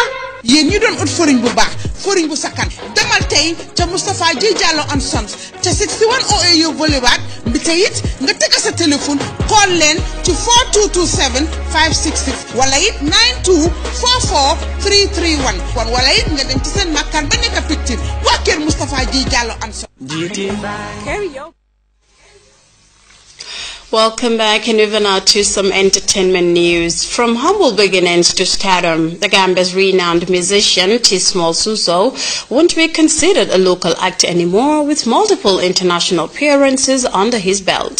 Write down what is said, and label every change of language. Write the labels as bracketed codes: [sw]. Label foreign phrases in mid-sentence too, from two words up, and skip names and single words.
[wo] yéen ñu doon ut furiñ bu baax furiñ bu sakkan demal tey ca Moustapha Ji Diallo and Sons ca 61 OAU Boulevard bi tey it nga teg sa téléphone call leen ci 4227 566 wala it 92 44 331 kon wala it nga dem ci seen makkaan ba nekk Pictine waa kër Moustapha Ji Diallo and Sons. [en] Welcome back, and moving now to some entertainment news. From humble beginnings to stardom, the Gambia's renowned musician T. Small Suso won't be considered a local act anymore, with multiple international appearances under his belt.